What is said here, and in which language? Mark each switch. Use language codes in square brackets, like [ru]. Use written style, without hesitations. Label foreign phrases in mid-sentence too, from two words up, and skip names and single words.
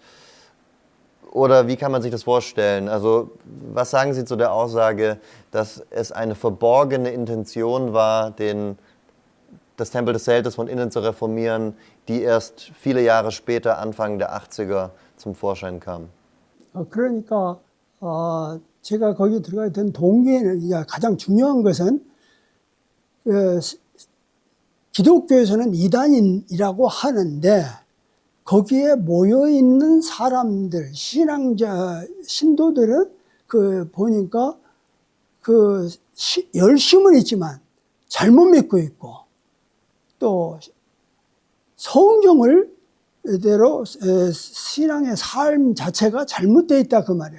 [de] Oder wie kann man sich das vorstellen? Also was sagen Sie zu der Aussage, dass es eine verborgene Intention war, das Tempel des Zeltes von innen zu reformieren, die erst viele Jahre später, Anfang der 80er, zum Vorschein kam? [ko] 그러니까 제가 거기 들어가게 된 동기는 가장 중요한 것은 기독교에서는 이단인이라고 하는데 거기에 모여있는 사람들, 신앙자, 신도들은 보니까 열심은 있지만 잘못 믿고 있고 또 성경을 대로 신앙의 삶 자체가 잘못되어 있다 그 말이에요.